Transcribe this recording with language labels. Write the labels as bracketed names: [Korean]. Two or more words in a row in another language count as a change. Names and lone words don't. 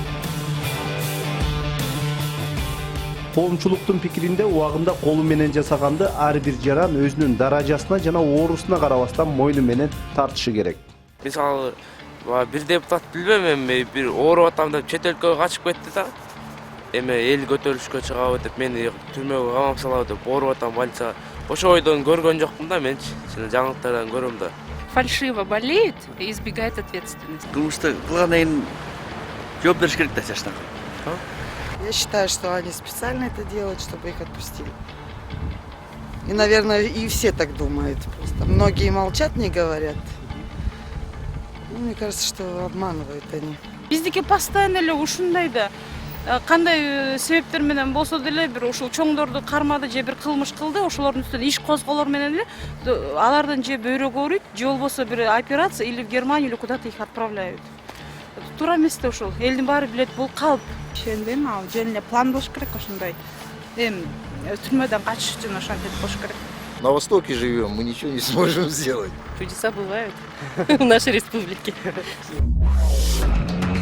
[Kyrgyz] Коомчулуктун пикиринде убагында колу менен жасаганды ар бир жаран өзүнүн даражасына жана оорусуна карабастан мойну менен тартышы керек. Мисалы, бир депутат билбейм, эми бир ооруп атам деп чет өлкөгө качып кетти да. Эми эл көтөрүлүшкө чыгабы деп мени түрмөгө камап салабы деп ооруп атам больницага. Ошо ойдон көргөн жокмун да менчи. Жаңылыктардан көрөм да. [Russian] Фальшиво болеет и избегает ответственности. [Kyrgyz] Кылмышты кылгандан жооп бериш керек да жаштарга. [Russian] Я считаю, что они специально это делают, чтобы их отпустили. И, наверное, и все так думают. Просто многие молчат, не говорят. Мне кажется, что обманывают они. [Kyrgyz] Биздики постоянно эле ушундай да. Кандай себептер менен болсо деле бир ушул чоңдорду кармады же бир кылмыш кылды, ошолордун үстүнө иш козголор менен эле алардын же бөйрөгү ооруйт, же болбосо бир операция [Russian] или в Германию или куда-то их отправляют. [Kyrgyz] Туура эмес да ушул. Элдин баары билет, бул калп. Ишенбейм, ал жөн эле план болуш керек ошондой. Түрмөдөн качыш үчүн ошентип болуш керек. [Russian] на Востоке живем, мы ничего не сможем сделать. Чудеса бывают в нашей республике.